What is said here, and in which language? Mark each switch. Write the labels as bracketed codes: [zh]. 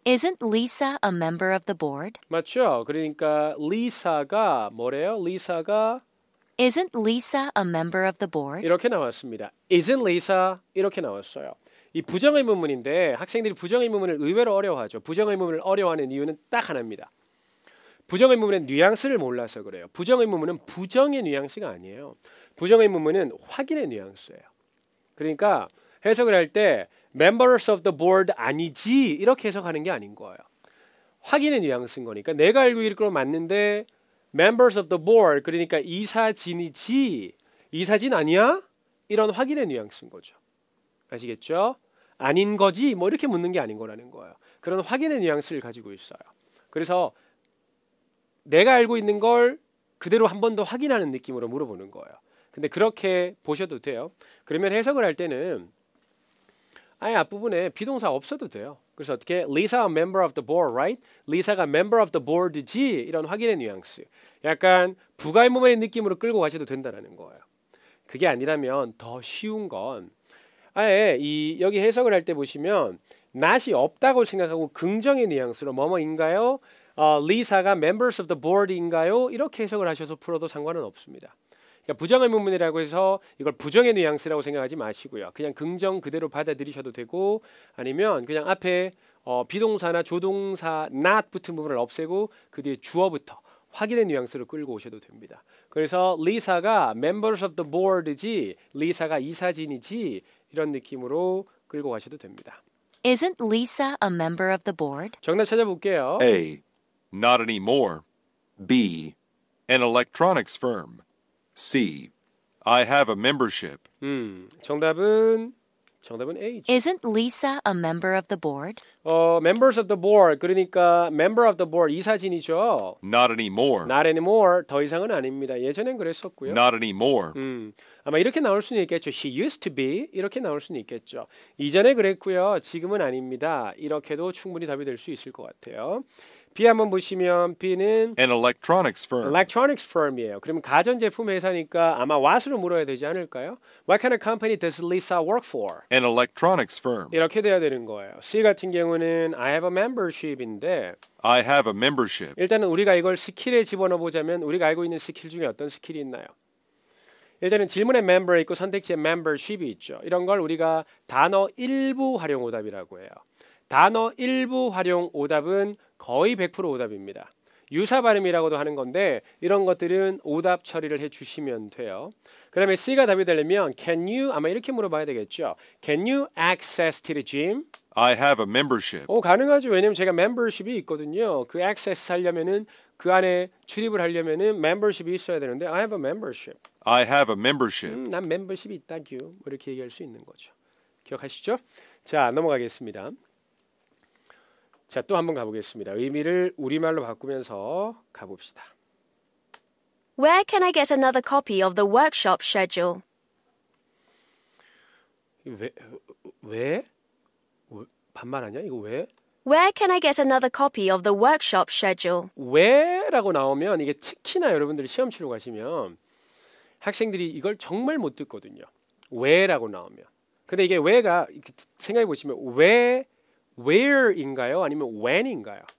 [en] Isn't Lisa a member of the board? [ko] 맞죠? 그러니까 리사가 뭐래요? 리사가 [en] Isn't Lisa a member of the board? [ko] 이렇게 나왔습니다. [en] Isn't Lisa [ko] 이렇게 나왔어요. 이 부정의문문인데 학생들이 부정의문문을 의외로 어려워하죠. 부정의문문을 어려워하는 이유는 딱 하나입니다. 부정의문문의 뉘앙스를 몰라서 그래요. 부정의문문은 부정의 뉘앙스가 아니에요. 부정의문문은 확인의 뉘앙스예요. 그러니까 해석을 할 때 [en] members of the board [ko] 아니지 이렇게 해석하는 게 아닌 거예요. 확인의 뉘앙스인 거니까 내가 알고 있기로 맞는데 [en] members of the board [ko] 그러니까 이사진이지 이사진 아니야? 이런 확인의 뉘앙스인 거죠. 아시겠죠? 아닌 거지 뭐 이렇게 묻는 게 아닌 거라는 거예요. 그런 확인의 뉘앙스를 가지고 있어요. 그래서 내가 알고 있는 걸 그대로 한 번 더 확인하는 느낌으로 물어보는 거예요. 근데 그렇게 보셔도 돼요. 그러면 해석을 할 때는 아예 앞부분에 비동사 없어도 돼요. [en] 그래서 어떻게 Lisa a member of the board, right? [ko] 리사가 [en] member of the board [ko] 지 이런 확인의 뉘앙스. 약간 부가의문문의 느낌으로 끌고 가셔도 된다라는 거예요. 그게 아니라면 더 쉬운 건 아예 여기 해석을 할 때 보시면 not이 없다고 생각하고 긍정의 뉘앙스로 뭐뭐인가요? 리사가 [en] members of the board [ko] 인가요? 이렇게 해석을 하셔서 풀어도 상관은 없습니다. 그러니까 부정의문문이라고 해서 이걸 부정의 뉘앙스라고 생각하지 마시고요. 그냥 긍정 그대로 받아들이셔도 되고 아니면 그냥 앞에 비동사나 조동사 not 붙은 부분을 없애고 그 뒤에 주어부터 확인의 뉘앙스로 끌고 오셔도 됩니다. 그래서 리사가 [en] members of the board [ko] 지 리사가 이사진이지 이런 느낌으로 끌고 가셔도 됩니다. [en] Isn't Lisa a member of the board? [ko] 정답 찾아볼게요. [en] A. Not anymore. B. An electronics firm. C. I have a membership. [ko] 정답은 정답은 A죠. [en] Isn't Lisa a member of the board? members of the board [ko] 그러니까 [en] member of the board [ko] 이사진이죠. [en] Not anymore. Not anymore [ko] 더 이상은 아닙니다. 예전엔 그랬었고요. [en] Not anymore. [ko] 아마 이렇게 나올 수는 있겠죠. [en] She used to be [ko] 이렇게 나올 수는 있겠죠. 이전에 그랬고요. 지금은 아닙니다. 이렇게도 충분히 답이 될 수 있을 것 같아요. B 한번 보시면 B는 [en] An electronics firm. [ko] electronics firm이에요. 그러면 가전제품 회사니까 아마 what으로 물어야 되지 않을까요? [en] What kind of company does Lisa work for? An electronics firm. [ko] 이렇게 돼야 되는 거예요. C 같은 경우는 [en] I have a membership [ko] 인데 [en] I have a membership. [ko] 일단은 우리가 이걸 스킬에 집어넣어 보자면 우리가 알고 있는 스킬 중에 어떤 스킬이 있나요? 일단은 질문에 member에 있고 선택지에 membership이 있죠. 이런 걸 우리가 단어 일부 활용 오답이라고 해요. 단어 일부 활용 오답은 거의 100% 오답입니다. 유사 발음이라고도 하는 건데 이런 것들은 오답 처리를 해주시면 돼요. 그 다음에 C가 답이 되려면 [en] Can you [ko] 아마 이렇게 물어봐야 되겠죠. [en] Can you access to the gym? I have a membership. [ko] 가능하죠. 왜냐면 제가 membership이 있거든요. 그 access 하려면은 그 안에 출입을 하려면은 membership이 있어야 되는데 [en] I have a membership. I have a membership. [ko] 난 membership이 있다규 뭐 이렇게 얘기할 수 있는 거죠. 기억하시죠? 자 넘어가겠습니다. 자, 또 한번 가보겠습니다. 의미를 우리말로 바꾸면서 가봅시다. [en] Where can I get another copy of the workshop schedule? [ko] 왜? 반말하냐? 이거 왜? [en] Where can I get another copy of the workshop schedule? [ko] 왜라고 나오면 이게 특히나 여러분들이 시험 치러 가시면 학생들이 이걸 정말 못 듣거든요. 왜라고 나오면. 근데 이게 왜가 생각해 보시면 왜 where인가요? 아니면 when인가요?